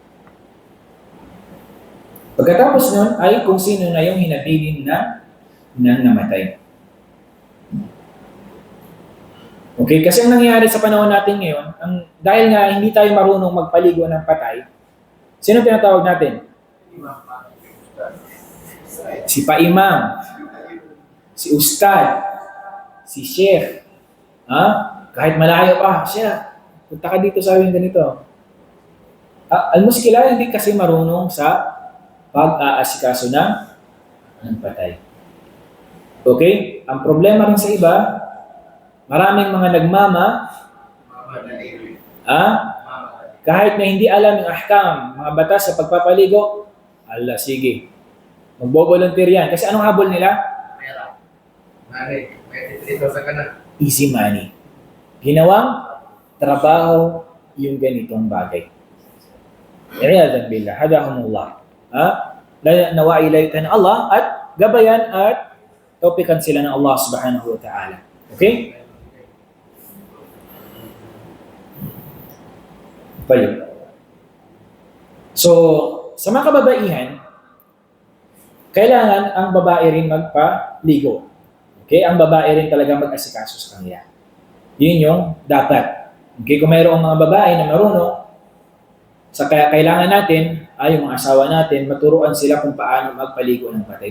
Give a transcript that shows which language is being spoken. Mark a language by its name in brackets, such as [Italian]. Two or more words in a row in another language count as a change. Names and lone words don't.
[Filipino] Pagkatapos nun ay kung sino na yung hinabilin na namatay. Okay, kasi ang nangyayari sa panahon natin ngayon, dahil nga hindi tayo marunong magpaligo ng patay, sino pinatawag natin? Si pa-imam, si ustad, si sheikh. Kahit malayo pa, siya, punta ka dito sa amin ganito. Al-muskila, hindi kasi marunong sa pag-aasikaso ng patay. Okay? Ang problema rin sa iba, maraming mga nagmama, kahit na hindi alam yung ahkam, mga batas sa pagpapaligo, sige, magbo-volunteer yan. Kasi anong habol nila? Pera. Mari, may 3,000 ka na. [English] Easy money. [Filipino] Ginawang trabaho yung ganitong bagay. [Arabic] عياذا بالله, [Filipino] hadahumullah. Nawa ilaytan Allah at gabayan at topikan sila ng Allah [Arabic] سبحانه وتعالى. [Filipino] Okay? Bayo. So, sa mga kababaihan, kailangan ang babae rin magpaligo. Okay? Ang babae rin talaga mag-asikaso sa kanila. Yun yung dapat. Okay? Kung mayroong mga babae na marunong, sa kaya kailangan natin, yung mga asawa natin, maturuan sila kung paano magpaligo ng patay.